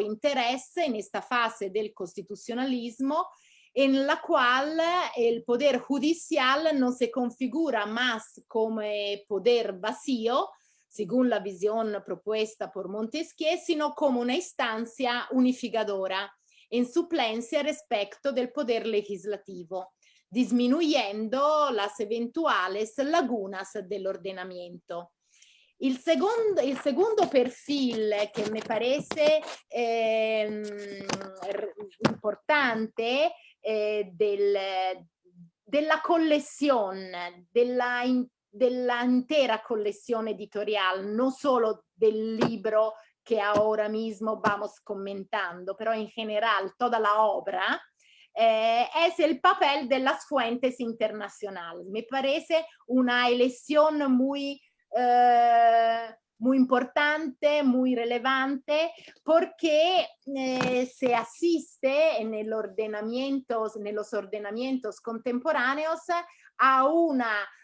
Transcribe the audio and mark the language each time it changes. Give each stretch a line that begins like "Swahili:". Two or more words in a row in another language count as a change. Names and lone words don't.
Spanish: interés en esta fase del constitucionalismo, en la cual el poder judicial no se configura más como poder vacío, según la visión propuesta por Montesquieu, sino como una instancia unificadora, en suplencia respecto del poder legislativo, disminuyendo las eventuales lagunas del ordenamiento.
Italian: Il secondo perfil che mi parece importante della collezione, della intera collezione editorial,
Spanish: no solo del libro que ahora mismo vamos comentando, pero en general toda la obra, es el papel de las fuentes internacionales. Me parece una elección muy importante, muy relevante, porque se asiste en los ordenamientos contemporáneos a una